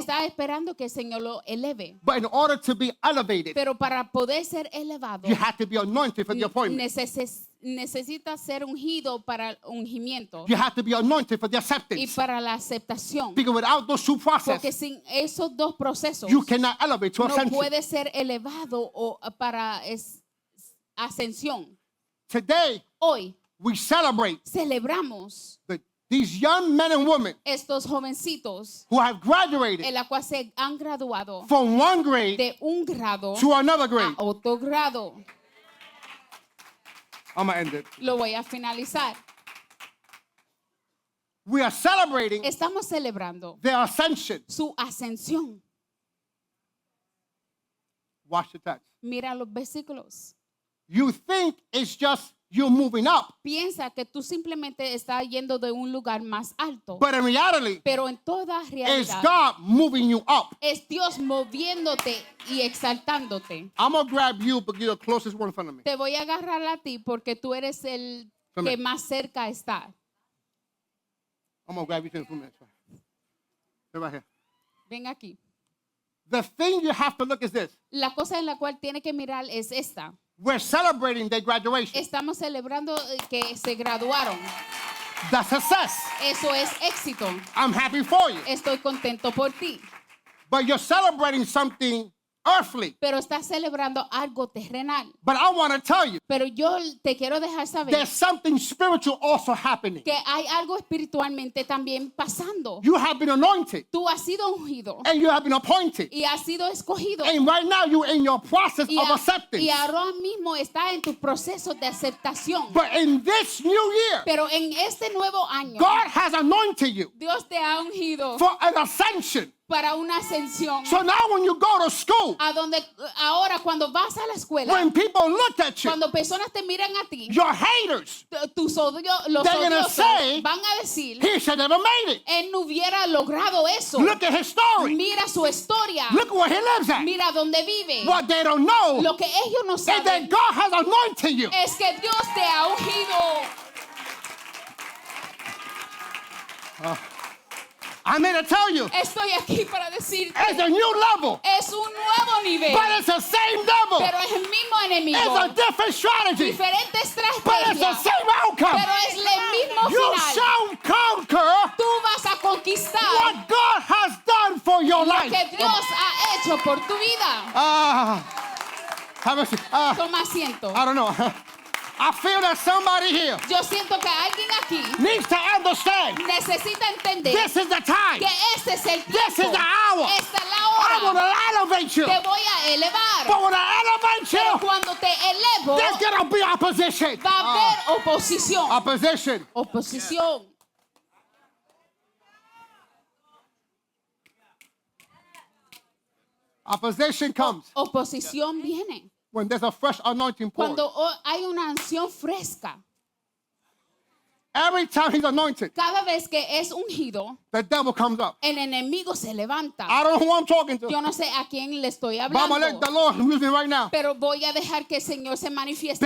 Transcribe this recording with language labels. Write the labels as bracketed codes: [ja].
[es] está esperando que el Señor lo eleve. [en] But in order to be elevated, [es] Pero para poder ser elevado, [en] you have to be anointed for the appointment. [es] necesita ser ungido para el ungimiento [en] You have to be anointed for the [es] y [en] acceptance. [es] para la aceptación. [en] Because without those 2 [es] Porque [en] processes, [es] sin esos 2 procesos [en] you cannot elevate to [es] no [en] ascension. [es] puede ser elevado o para ascensión. [en] Today, [es] Hoy [en] we celebrate [es] celebramos [en] these young men and women [es] estos jovencitos [en] who have graduated [es] en la cual se han graduado [en] from one grade [es] de un grado [en] to another grade. [es] a otro grado. [en] I'm going to end it. [es] Lo voy a finalizar. [en] We are celebrating [es] Estamos celebrando [en] their ascension. [es] su ascensión. [en] Watch the text. [es] Mira los versículos. [en] You think it's just you moving up, [es] Piensa que tú simplemente estás yendo de un lugar más alto. [en] but in reality, [es] Pero en toda [en] it's [es] realidad [en] God moving you up. [es] es Dios moviéndote y exaltándote. [en] I'm going to grab you because you're the closest one in front of me. [es] Te voy a agarrar a ti porque tú eres el que más cerca está. [en] I'm going to grab you in a few minutes. Stay right here. [es] Ven aquí. [en] The thing you have to look is this. [es] La cosa en la cual tiene que mirar es esta. [en] We're celebrating their graduation. [es] Estamos celebrando que se graduaron. [en] The success. [es] Eso es éxito. [en] I'm happy for you. [es] Estoy contento por ti. [en] But you're celebrating something earthly. [es] Pero estás celebrando algo terrenal. [en] But I want to tell you, [es] Pero yo te quiero dejar saber [en] there's something spiritual also happening. [es] que hay algo espiritualmente también pasando. [en] You have been anointed [es] Tú has sido ungido [en] and you have been appointed. [es] y has sido escogido. [en] And right now you're in your process [es] Y, [en] of acceptance. [es] y ahora mismo está en tu proceso de aceptación. [en] But in this new year, [es] Pero en este nuevo año, [en] God has anointed you [es] Dios te ha ungido [en] for an ascension. [es] para una ascensión. [en] So now when you go to school, [es] A donde ahora cuando vas a la escuela, [en] when people look at you, [es] cuando personas te miran a ti, [en] your haters, [es] los [en] They're gonna [es] odiosos [en] say, [es] van a decir, [en] he should never made it. [es] él no hubiera logrado eso. [en] Look at his story. [es] Mira su historia. [en] Look where he lives at. [es] Mira dónde vive. [en] What they don't know [es] Lo que ellos no [en] is that [es] saben [en] God has anointed you. [es] es que Dios te ha ungido. [en] I'm here to tell you, [es] Estoy aquí para decirte, [en] it's a new level, [es] es un nuevo nivel, [en] but it's the same devil. [es] pero es el mismo enemigo. [en] It's a different strategy, [es] Diferentes [en] but it's the [es] estrategias, [en] same outcome. [es] pero es el mismo [en] You [es] final. [en] shall conquer [es] Tú vas a conquistar [en] what God has done for your [es] lo [en] life. [es] que Dios ha hecho por tu vida. [en] Have a seat. [es] Toma asiento. [en] I don't know. I feel that somebody here [es] Yo siento que alguien aquí [en] needs to understand [es] necesita entender [en] this is the time. [es] que este es el [en] This [es] tiempo. [en] is the hour. [es] Esta es la [en] I want [es] hora. [en] to elevate you. [es] Te voy a elevar. [en] But when I elevate [es] Pero [en] you, [es] cuando te elevo, [en] there's going to be opposition. [es] va a haber oposición. [en] Opposition. [es] Oposición. [en] Opposition comes [es] Oposición viene [en] when there's a fresh anointing poured. [es] cuando hay una unción fresca. [en] Every time he's anointed, [es] Cada vez que es ungido, [en] the devil comes up. [es] el enemigo se levanta. [en] I don't know who I'm talking to. [es] Yo no sé a quién le estoy [en] But I'm going to let [es] hablando, [en] the Lord use me right now. [es] pero voy a dejar que el Señor se manifieste